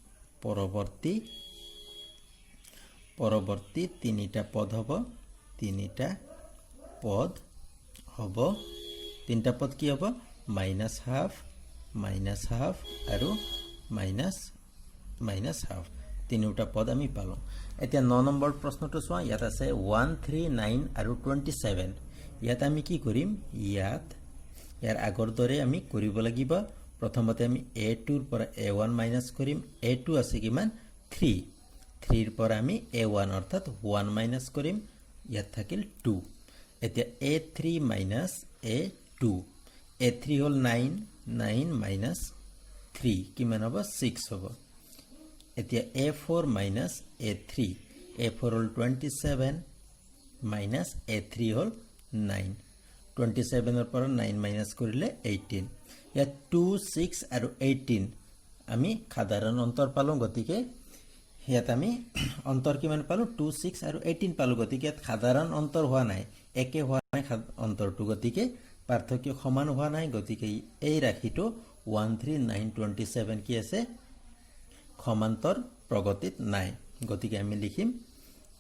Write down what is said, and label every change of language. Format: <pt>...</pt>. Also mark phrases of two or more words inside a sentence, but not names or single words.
<as>পৰৱৰ্তী তিনিটা পদ তিনিটা পদ কি হ'ব -হাফ আৰু -হাফ তিনিটা পদ আমি পালো এতিয়া 9 নম্বৰ প্ৰশ্নটো চোৱা ইয়াত আছে 1 3 9 আৰু 27 ইয়াত আমি কি কৰিম ইয়াৰ আগৰ দৰে আমি কৰিব লাগিব প্ৰথমতে আমি a2 ৰ পৰা a1 মাইনাস কৰিম a2 আছে কিমান 3 3 ৰ পৰা আমি a1 অৰ্থাৎ 1 মাইনাস কৰিম ইয়াত থাকিল 2 এতিয়া a3 minus a2 a3 হল 9 minus 3 কিমান হ'ব 6 হ'ব এতিয়া a4 minus a3 a4 হল 27 minus a3 হল 9 27 ৰ পৰা 9 minus কৰিলে 18 ইয়াত 2 6 আৰু 18 আমি সাধাৰণ অন্তৰ পালো গতিকে ইয়াত আমি অন্তৰ কিমান পালো 2 6 আৰু 18 পালো গতিকে ইয়াত সাধাৰণ অন্তৰ হোৱা নাই একে হোৱা নাই অন্তৰটো গতিকে পাৰ্থক্য সমান হোৱা নাই গতিকে এই ৰাশিটো 13927 কি আছে সমান্তৰ প্ৰগতিত নাই গতিকে আমি লিখিম</as>